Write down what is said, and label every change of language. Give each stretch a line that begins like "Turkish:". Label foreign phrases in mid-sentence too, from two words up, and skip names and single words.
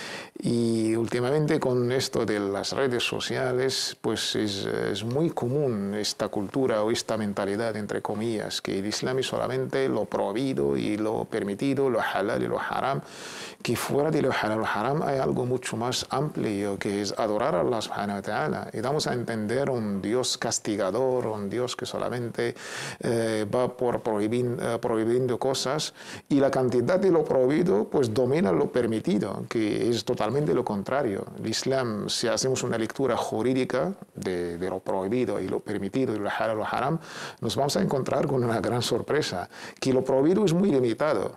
Spanish: Y últimamente con esto de las redes sociales, pues es muy común esta cultura o esta mentalidad, entre comillas, que el Islam es solamente lo prohibido y lo permitido, lo halal y lo haram, que fuera de lo halal y lo haram hay algo mucho más amplio, que es adorar a Allah
Arabic: سبحانه وتعالى.
Spanish: Y damos a entender un Dios castigador, un Dios que solamente va por prohibiendo cosas, y la cantidad de lo prohibido pues domina lo permitido, que es totalmente lo contrario. El Islam, si hacemos una lectura jurídica de lo prohibido y lo permitido, y lo halal y lo haram, nos vamos a encontrar con una gran sorpresa, que lo prohibido es muy limitado.